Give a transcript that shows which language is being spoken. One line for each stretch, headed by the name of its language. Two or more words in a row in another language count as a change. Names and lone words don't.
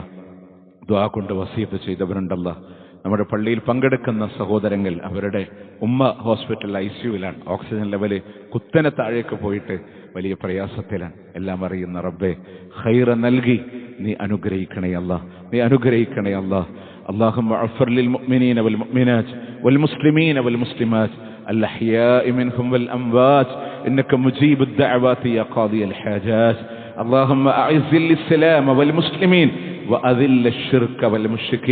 Malayalam: ദുആ കൊണ്ട് വസിയത്ത് ചെയ്തവരുണ്ടല്ല. നമ്മുടെ പള്ളിയിൽ പങ്കെടുക്കുന്ന സഹോദരങ്ങൾ, അവരുടെ ഉമ്മ ഹോസ്പിറ്റൽ ICUവിലാണ്. ഓക്സിജൻ ലെവല് കുത്തനെ താഴേക്ക് പോയിട്ട് വലിയ പ്രയാസത്തിലാണ്. എല്ലാം അറിയുന്ന റബ്ബേ, ഖൈറ നൽകി നീ അനുഗ്രഹിക്കണേ അല്ലാ, നീ അനുഗ്രഹിക്കണേ അല്ലാ.
Arabic: اللهم اغفر للمؤمنين والمؤمنات والمسلمين والمسلمات الأحياء منهم والأموات إنك مجيب الدعوات يا قاضي الحاجات. اللهم أعز الإسلام والمسلمين وأذل الشرك والمشركين.